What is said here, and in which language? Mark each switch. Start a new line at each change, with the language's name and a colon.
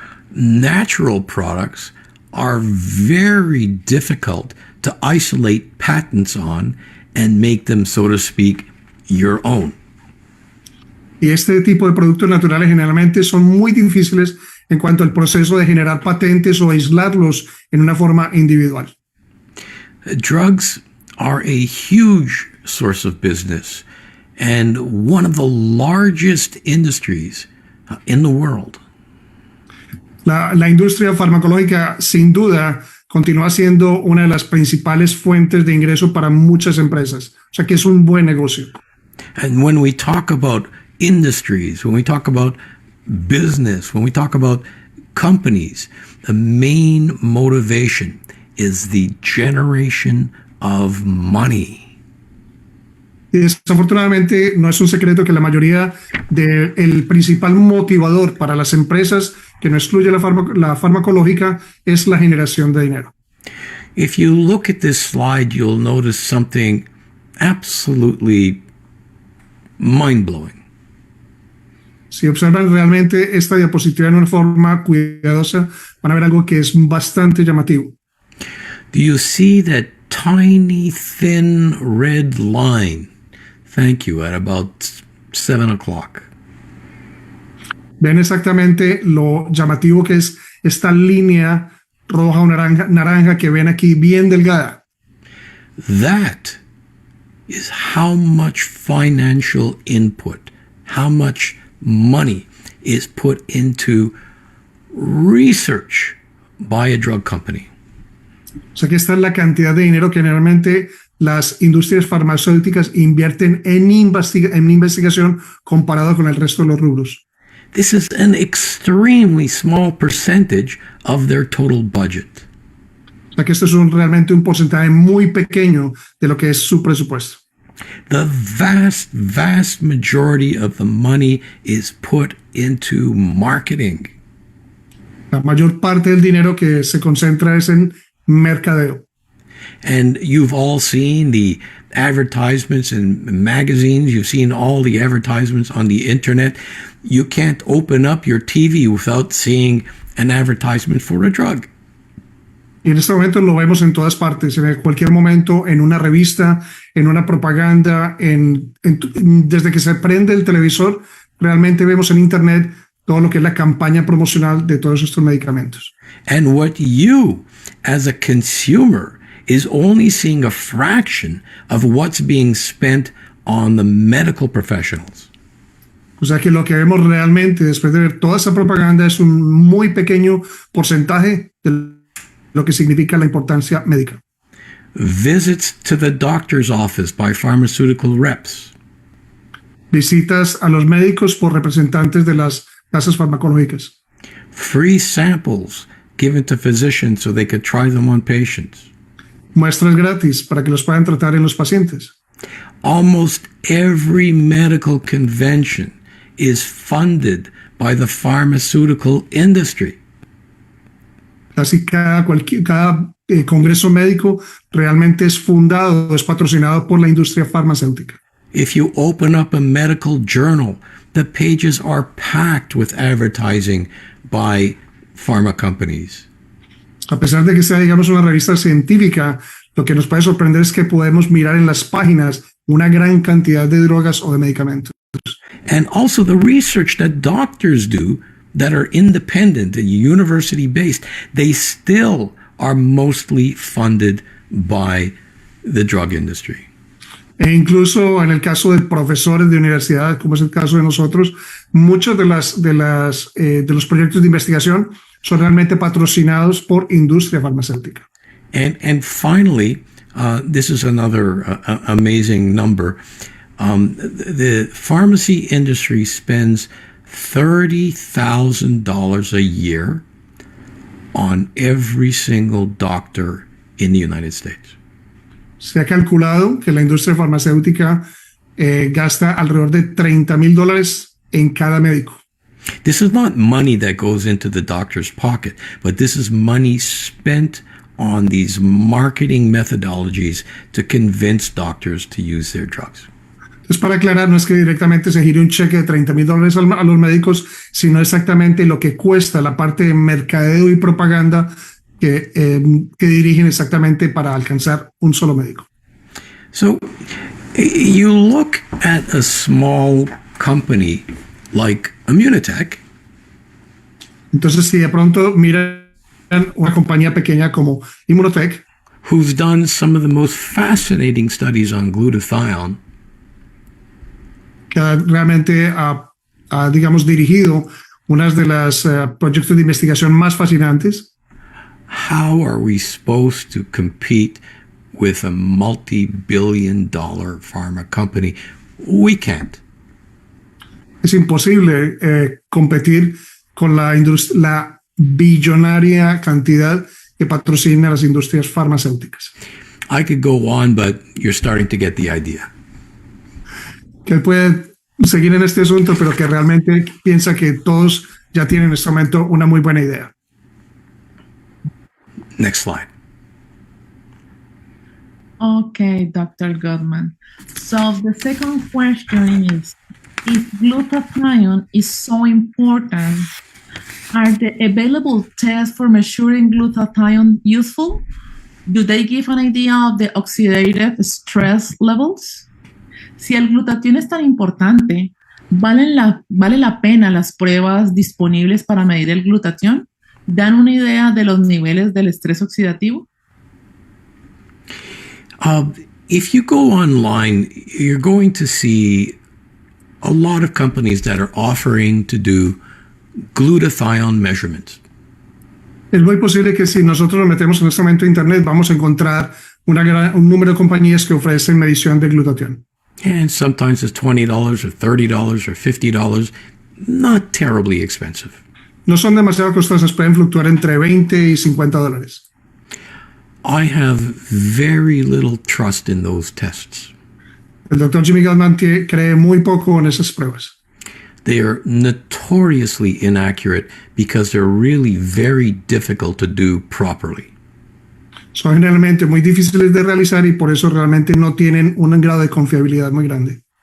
English: Natural products are very difficult to isolate patents on and make them, so to speak, your own.
Spanish: Y este tipo de productos naturales generalmente son muy difíciles en cuanto al proceso de generar patentes o aislarlos en una forma individual.
English: Drugs are a huge source of business and one of the largest industries in the world.
Spanish: La industria farmacológica, sin duda, continúa siendo una de las principales fuentes de ingreso para muchas empresas. O sea que es un buen negocio.
English: And when we talk about industries, when we talk about business, when we talk about companies, the main motivation is the generation of money.
Spanish: Y desafortunadamente no es un secreto que la mayoría del principal motivador para las empresas, que no excluye la farmacológica, es la generación de dinero.
English: If you look at this slide, you'll notice something absolutely mind-blowing.
Spanish: Si observan realmente esta diapositiva en una forma cuidadosa, van a ver algo que es bastante llamativo.
English: Do you see that tiny, thin red line? Thank you, at about 7 o'clock.
Spanish: Ven exactamente lo llamativo que es esta línea roja o naranja que ven aquí, bien delgada.
English: That is how much financial input, how much money is put into research by a drug company.
Spanish: O sea que esta es la cantidad de dinero que generalmente las industrias farmacéuticas invierten en investigación comparado con el resto de los rubros.
English: This is an extremely small percentage of their total budget.
Spanish: O sea que esto es realmente un porcentaje muy pequeño de lo que es su presupuesto.
English: The vast, vast majority of the money is put into marketing.
Spanish: La mayor parte del dinero que se concentra es en mercadeo.
English: And you've all seen the advertisements in magazines. You've seen all the advertisements on the internet. You can't open up your TV without seeing an advertisement for a drug.
Spanish: Y en este momento lo vemos en todas partes, en cualquier momento, en una revista, en una propaganda, desde que se prende el televisor, realmente vemos en internet todo lo que es la campaña promocional de todos estos medicamentos.
English: And what you, as a consumer, is only seeing a fraction of what's being spent on the medical professionals.
Spanish: O sea que lo que vemos realmente después de ver toda esa propaganda es un muy pequeño porcentaje de lo que significa la importancia médica.
English: Visits to the doctor's office by pharmaceutical reps.
Spanish: Visitas a los médicos por representantes de las casas farmacológicas.
English: Free samples given to physicians so they could try them on patients.
Spanish: Muestras gratis para que los puedan tratar en los pacientes.
English: Almost every medical convention is funded by the pharmaceutical industry.
Spanish: Casi cada congreso médico realmente es fundado, es patrocinado por la industria farmacéutica.
English: If you open up a medical journal, the pages are packed with advertising by pharma companies.
Spanish: A pesar de que sea, digamos, una revista científica, lo que nos puede sorprender es que podemos mirar en las páginas una gran cantidad de drogas o de medicamentos.
English: And also the research that doctors do that are independent and university-based, they still are mostly funded by the drug industry.
Spanish: E incluso en el caso de profesores de universidad, como es el caso de nosotros, muchos de los proyectos de investigación son realmente patrocinados por industria farmacéutica.
English: And finally, this is another amazing number. The pharmacy industry spends $30,000 a year on every single doctor in the United States.
Spanish: Se ha calculado que la industria farmacéutica gasta alrededor de $30,000 en cada médico.
English: This is not money that goes into the doctor's pocket, but this is money spent on these marketing methodologies to convince doctors to use their drugs.
Spanish: Entonces, para aclarar, no es que directamente se gire un cheque de $30,000 a los médicos, sino exactamente lo que cuesta la parte de mercadeo y propaganda que dirigen exactamente para alcanzar un solo médico.
English: So you look at a small company like Immunotech.
Spanish: Entonces, si de pronto miran una compañía pequeña como Immunotech,
English: who's done some of the most fascinating studies on glutathione,
Spanish: que realmente ha digamos, dirigido unas de las proyectos de investigación más fascinantes.
English: How are we supposed to compete with a multi-billion-dollar pharma company? We can't.
Spanish: Es imposible competir con la billonaria cantidad que patrocina las industrias farmacéuticas.
English: I could go on, but you're starting to get the idea.
Spanish: Que puede seguir en este asunto, pero que realmente piensa que todos ya tienen en este momento una muy buena idea.
English: Next slide. Okay, Dr. Gutman. So the second question is, if glutathione is so important, are the available tests for measuring glutathione useful? Do they give an idea of the oxidative stress levels?
Spanish: Si el glutatión es tan importante, ¿vale la pena las pruebas disponibles para medir el glutatión? ¿Dan una idea de los niveles del estrés oxidativo?
English: If you go online, you're going to see a lot of companies that are offering to do glutathione measurements.
Spanish: Es muy posible que si nosotros nos metemos en este momento en Internet, vamos a encontrar un número de compañías que ofrecen medición de glutatión.
English: And sometimes it's $20 or $30 or $50, not terribly expensive.
Spanish: No son demasiado costosas, pueden fluctuar entre $20 y $50.
English: I have very little trust in those tests.
Spanish: El Doctor Jimmy Gutman cree muy poco en esas pruebas.
English: They are notoriously inaccurate because they're really very difficult to do properly.
Spanish: Son generalmente muy difíciles de realizar y por eso realmente no tienen un grado de confiabilidad muy grande.